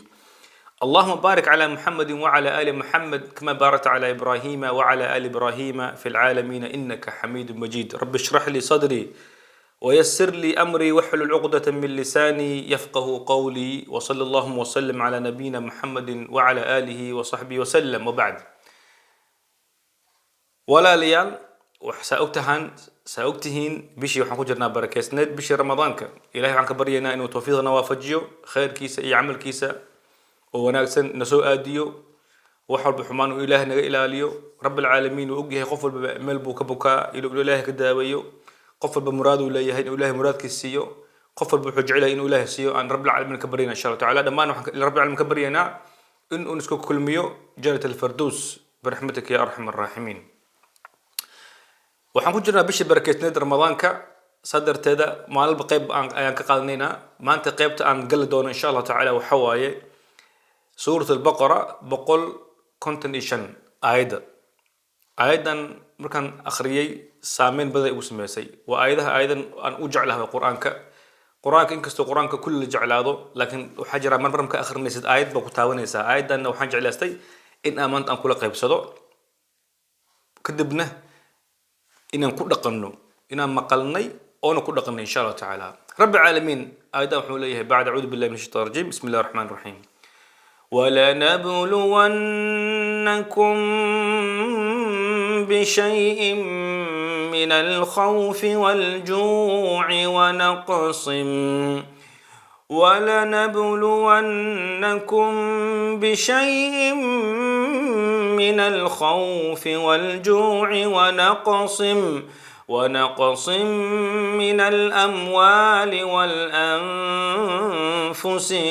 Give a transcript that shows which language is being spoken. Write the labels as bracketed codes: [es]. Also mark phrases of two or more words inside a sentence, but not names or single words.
[ar] اللهم بارك على محمد وعلى آل محمد كما باركت على إبراهيم وعلى آل إبراهيم في العالمين إنك حميد مجيد. رب اشرح لي صدري ويسر لي أمري واحلل عقدة من لساني يفقه قولي، وصلى اللهم وسلم على نبينا محمد وعلى آله وصحبه وسلم. وبعد، [so] walaalayaal saa ogtihiin bishii waxaan ku jirnaa barakeysneed bishii ramadaanka. Ilaahay waxaan ka baryaynaa inuu tawfiiqna waafajiyo, khayrkiisa iyo camalkiisa oo wanaagsan na soo aadiyo, wax walba xumaan uu Ilaahay naga ilaaliyo. [ar] رب العالمين [so] uu ogyahay qof walba meel buu ka bukaa, inuu Ilaahay ka daaweeyo. Qof walba muraad uu leeyahay inuu Ilaahay muraadkiisa siiyo. qof walba wuxuu jecel yahay inuu Ilaahay siiyo. aan [ar] رب العالمين [so] ka baryaynaa [ar] إن شاء الله تعالى. [so] Dhammaan waxaan [ar] رب العالمين [so] ka baryaynaa inuu isku kulmiyo [ar] جنة الفردوس برحمتك يا أرحم الراحمين. [so] waxaan ku jirnaa bishii barakeysneed ramadaanka. sadarteeda maalba qayb ayaan ka qaadanaynaa. maanta qaybta aan gali doono [ar] إن شاء الله تعالى [so] waxa waaye suurat al-baqara 155 aayada. aayadan markaan akhriyay saameyn badan igu sameysay. waa aayadan aan u jeclahay quraanka inkastoo quraanka kulli jeclaado, laakiin waxa jira marka akhrinaysid aayad ba ku taawanaysaa. aayadan waxaan jeclaystay in maanta aan kula qaybsado, kadibna inaan ku dhaqanno, inaan maqalnay oona ku dhaqanay [ar] إن شاء الله تعالى. رب العالمين [so] aayada wuxuu leeyahay bacda [ar] أعوذ بالله من الشيطان الرجيم. بسم الله الرحمن الرحيم. وَلَنَبْلُوَنَّكُمْ بِشَيْءٍ مِّنَ الْخَوْفِ وَالْجُوعِ ولنبلونكم بشيء من الخوف والجوع ونقص من الأموال والأنفس